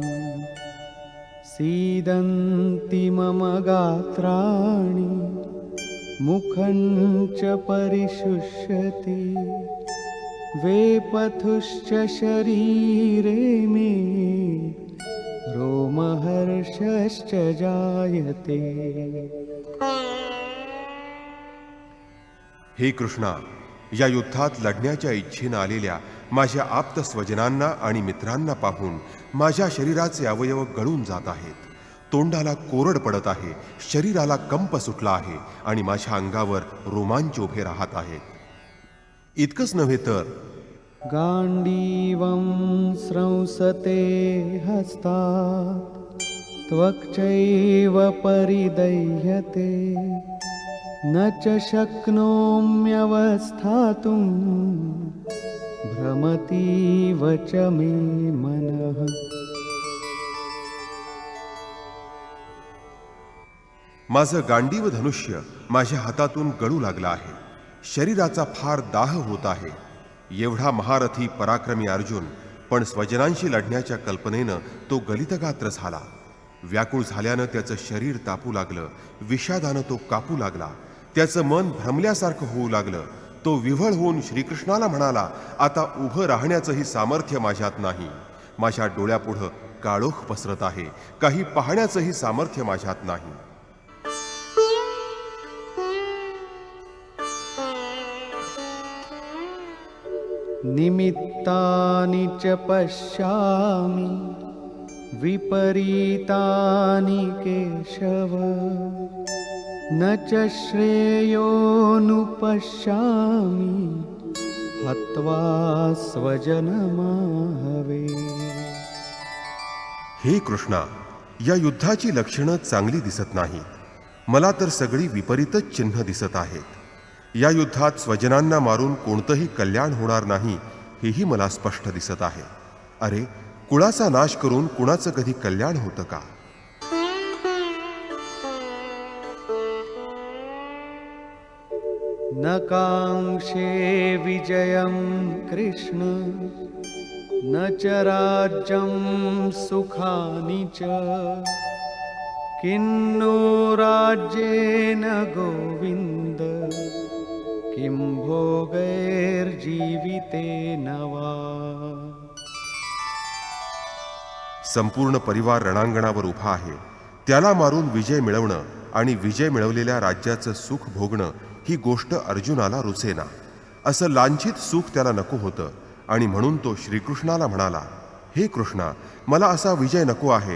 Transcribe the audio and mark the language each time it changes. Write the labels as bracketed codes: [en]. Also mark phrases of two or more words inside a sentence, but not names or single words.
[sa] सीदन्ति मम गात्राणि मुखं च परिशुष्यति वेपथुश्च शरीरे मे रोमहर्षश्च जायते. [mr] हे कृष्णा, या युद्धात लढण्याच्या इच्छेनं आलेल्या माझ्या आप्त स्वजनांना आणि मित्रांना पाहून माझ्या शरीराचे अवयव गळून जात आहेत. तोंडाला कोरड पडत आहे, शरीराला कंप सुटला आहे आणि माझ्या अंगावर रोमांच उभे राहत आहेत. इतकंच नव्हे तर [sa] गांडीवं स्रंसते हस्तात् त्वक्चैव परिदह्यते न च शक्नोम्यवस्थातुं भ्रमतीव च मे मनः. [mr] माझं गांडीव धनुष्य माझ्या हातातून गळू लागलं आहे. शरीराचा फार दाह होत आहे. एवढा महारथी पराक्रमी अर्जुन पण स्वजनांशी लढण्याच्या कल्पनेनं तो गलितगात्र झाला. व्याकुळ झाल्यानं त्याचं शरीर तापू लागलं. विषादानं तो कापू लागला. त्याचं मन भ्रमल्यासारखं होऊ लागलं. तो विव्हळ होऊन श्रीकृष्णाला म्हणाला, आता उभं राहण्याचंही सामर्थ्य माझ्यात नाही. माझ्या डोळ्यापुढं काळोख पसरत आहे. काही पाहण्याचंही सामर्थ्य माझ्यात नाही. [sa] निमित्तानि च पश्यामि विपरीतानि केशव न च श्रेयोनुपश्यामि हत्वा स्वजनमाहवे. [mr] हे कृष्णा, या युद्धाची लक्षणं चांगली दिसत नाहीत. मला तर सगळी विपरीतच चिन्ह दिसत आहेत. या युद्धात स्वजनांना मारून कोणतंही कल्याण होणार नाही हेही मला स्पष्ट दिसत आहे. अरे, कुळाचा नाश करून कुणाचं कधी कल्याण होतं का? [sa] न काङ्क्षे विजयं कृष्ण न च राज्यं सुखानि च किन्नो राज्येन गोविन्द किं भोगैर्जीवितेन वा. [mr] संपूर्ण परिवार रणांगणावर उभा आहे. त्याला मारून विजय मिळवणं आणि विजय मिळवलेल्या राज्याचं सुख भोगणं ही गोष्ट अर्जुनाला रुचेना. असं लांछित सुख त्याला नको होतं आणि म्हणून तो श्रीकृष्णाला म्हणाला, हे कृष्णा, मला असा विजय नको आहे.